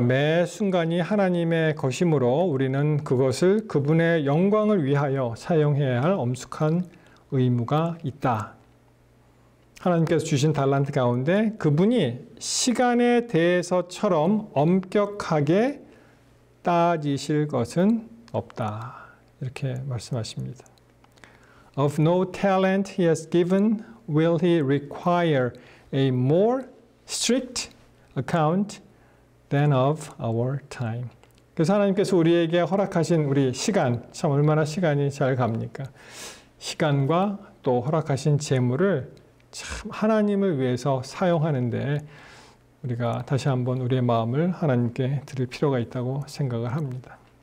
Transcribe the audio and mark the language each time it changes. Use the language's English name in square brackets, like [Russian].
[Korean] 매 순간이 하나님의 것이므로 우리는 그것을 그분의 영광을 위하여 사용해야 할 엄숙한 의무가 있다. 하나님께서 주신 달란트 가운데 그분이 시간에 대해서처럼 엄격하게 따지실 것은 없다. 이렇게 말씀하십니다. [English] of no talent he has given, will he require a more strict account than of our time. [Korean] 그래서 하나님께서 우리에게 허락하신 우리 시간, 참 얼마나 시간이 잘 갑니까? 시간과 또 허락하신 재물을 참 하나님을 위해서 사용하는데 우리가 다시 한번 우리의 마음을 하나님께 드릴 필요가 있다고 생각을 합니다.